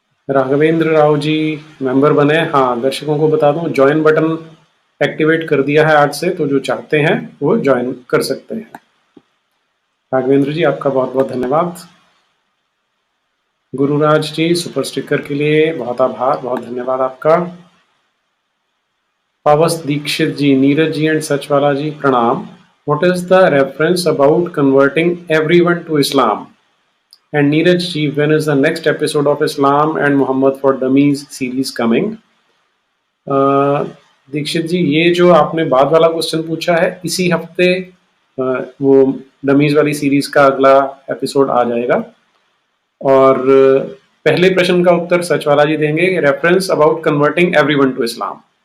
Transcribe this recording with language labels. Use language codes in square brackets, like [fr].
[hi] Raghavendra Rao ji member बने। हाँ, दर्शकों को बता दूं, ज्वाइन बटन एक्टिवेट कर दिया है आज से, तो जो चाहते हैं वो ज्वाइन कर सकते हैं। राघवेंद्र जी आपका बहुत बहुत धन्यवाद। गुरुराज जी सुपर स्टिकर के लिए बहुत आभार, बहुत धन्यवाद आपका। पावस दीक्षित जी, नीरज जी एंड सचवाला जी प्रणाम। [en] What is the reference about converting everyone to Islam? And Neeraj ji, when is the next episode of Islam and Muhammad for Dummies series coming? [hi] Dixit जी, ये जो आपने बाद वाला क्वेश्चन पूछा है, इसी हफ्ते वो डमीज वाली सीरीज का अगला एपिसोड आ जाएगा। और पहले प्रश्न का उत्तर सचवाला जी देंगे, [en] Reference about converting everyone to Islam.